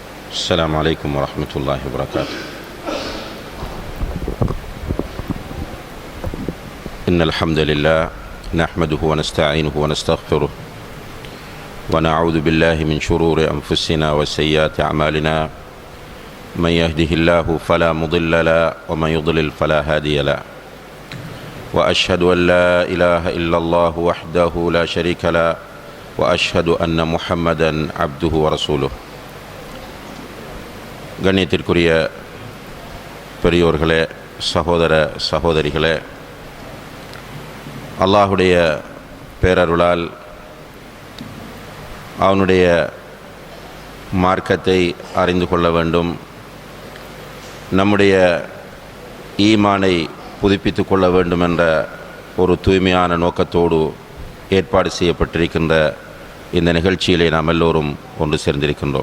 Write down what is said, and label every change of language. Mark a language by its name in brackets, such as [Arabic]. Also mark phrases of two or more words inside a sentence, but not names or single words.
[Arabic] السلام عليكم ورحمة الله وبركاته. إن الحمد لله نحمده ونستعينه ونستغفره ونعوذ بالله من شرور أنفسنا وسيئات أعمالنا. من يهده الله فلا مضل له ومن يضلل فلا هادي له. وأشهد أن لا إله إلا الله وحده لا شريك له وأشهد أن محمدا عبده ورسوله. [Tamil] கண்ணியத்திற்குரிய பெரியோர்களே, சகோதர சகோதரிகளே, அல்லாஹுடைய பேரருளால் அவனுடைய மார்க்கத்தை அறிந்து கொள்ள வேண்டும், நம்முடைய ஈமானை புதுப்பித்து கொள்ள வேண்டும் என்ற ஒரு தூய்மையான நோக்கத்தோடு ஏற்பாடு செய்யப்பட்டிருக்கின்ற இந்த நிகழ்ச்சியிலே நாம் எல்லோரும் ஒன்று சேர்ந்திருக்கின்றோம்.